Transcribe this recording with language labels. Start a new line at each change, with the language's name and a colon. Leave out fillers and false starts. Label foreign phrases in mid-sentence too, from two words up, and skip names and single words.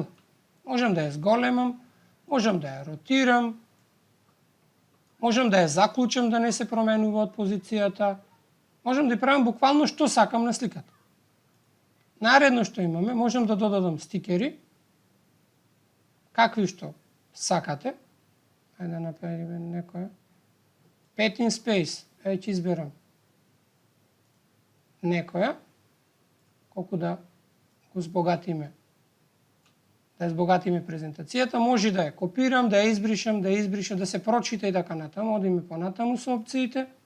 Macedonian: Можам да ја зголемам, можам да ја ротирам, можам да ја заклучам да не се променува од позицијата, можам да ја правам буквално што сакам на сликата. Наредно што имаме, можам да додадам стикери, какви што сакате. Ајде да направиме некоја. Pet in Space, ќе изберам некоја, колку да го збогатиме. Да ја збогатиме презентацијата, може да ја копирам, да ја избришам, да се прочита и така натаму, одиме понатаму со опциите.